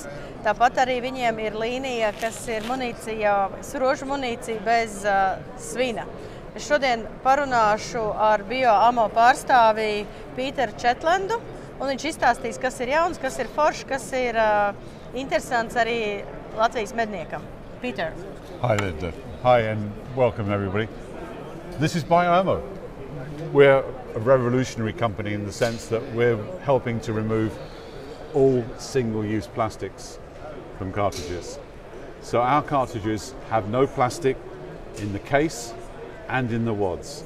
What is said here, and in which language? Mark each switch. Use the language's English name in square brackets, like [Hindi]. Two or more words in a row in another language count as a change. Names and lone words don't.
[Latvian] Tāpat arī viņiem ir līnija, kas ir munīcija, srožu munīcija bez svina. Es šodien parunāšu ar BioAmmo pārstāvī Pīteru Četlendu, un viņš izstāstīs, kas ir jauns, kas ir foršs, kas ir interesants arī Latvijas medniekam. [English] Peter. Hi Linda. Hi and welcome everybody. This is BioAmmo. We're a revolutionary company in the sense that we're helping to remove all single-use plastics from cartridges. So our cartridges have no plastic in the case and in the wads.